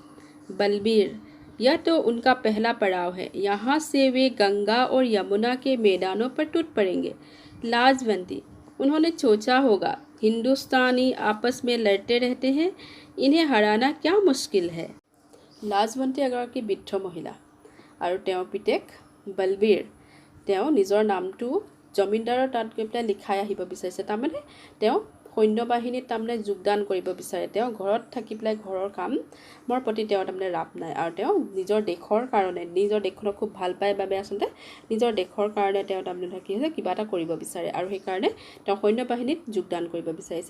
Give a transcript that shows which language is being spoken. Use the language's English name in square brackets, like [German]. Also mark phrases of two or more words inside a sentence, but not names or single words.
[Hindi] बलबीर, यह तो उनका पहला पड़ाव है। यहाँ से वे गंगा और यमुना के मैदानों पर टूट पड़ेंगे। लाजवंती, उन्होंने सोचा होगा हिंदुस्तानी आपस में लड़ते रहते हैं, इन्हें हराना क्या मुश्किल है। [Assamese] लाजवंती एगৰাকী বৃদ্ধ মহিলা আৰু তেওঁৰ পিতেক বলবীৰ, তেওঁ নিজৰ নামটো জমিনদাৰৰ তাত গৈ পেলাই লিখাই আহিব বিচাৰিছে। তাৰমানে তেওঁ সৈন্যবাহিনীত তাৰমানে যোগদান কৰিব বিচাৰে। তেওঁ ঘৰত থাকি পেলাই ঘৰৰ কামৰ প্ৰতি তেওঁ তাৰমানে ৰাপ নাই আৰু তেওঁ নিজৰ দেশৰ কাৰণে, নিজৰ দেশখনক খুব ভাল পায় বাবে আচলতে নিজৰ দেশৰ কাৰণে তেওঁ তাৰমানে কি হৈছে কিবা এটা কৰিব বিচাৰে আৰু সেইকাৰণে তেওঁ সৈন্যবাহিনীত যোগদান কৰিব বিচাৰিছে।